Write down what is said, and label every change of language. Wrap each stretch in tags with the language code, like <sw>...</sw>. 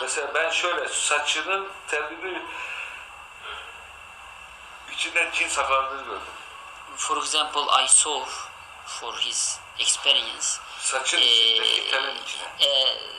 <tr>Mesela ben şöyle saçının telini içinden cin saklandığını gördüm.</tr> <en>For example, I saw for his experience</en> <tr>Saçın içindeki telin içine.</tr>